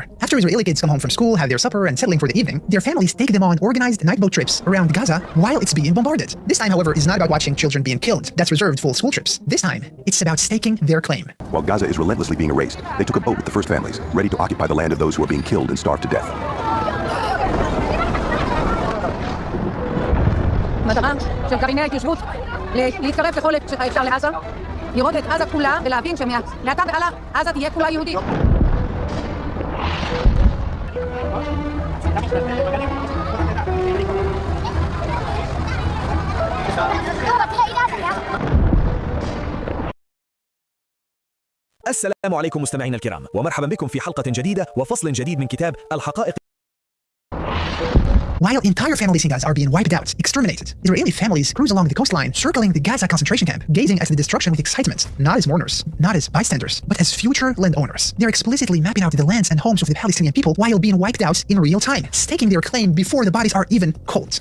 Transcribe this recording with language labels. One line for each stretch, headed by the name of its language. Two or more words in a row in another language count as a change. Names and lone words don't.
English: After Israeli kids come home from school, have their supper, and settling for the evening, their families take them on organized night boat trips around Gaza while it's being bombarded. This time, however, is not about watching children being killed. That's reserved full school trips. This time, it's about staking their claim. While Gaza is relentlessly being erased, they took a boat with the first families, ready to occupy the land of those who are being killed and starved to death.
Hebrew: המטרה של גרעיני ההתיישבות להתקרב ככל האפשר לעזה, לראות את עזה כולה ולהבין שמעתה והלאה עזה תהיה כולה יהודית.
Arabic: السلام عليكم مستمعينا الكرام، ومرحبا بكم في حلقة جديدة وفصل جديد من كتاب الحقائق.
English: While entire families in Gaza are being wiped out, exterminated, Israeli families cruise along the coastline, circling the Gaza concentration camp, gazing at the destruction with excitement, not as mourners, not as bystanders, but as future landowners. They're explicitly mapping out the lands and homes of the Palestinian people while being wiped out in real time, staking their claim before the bodies are even cold.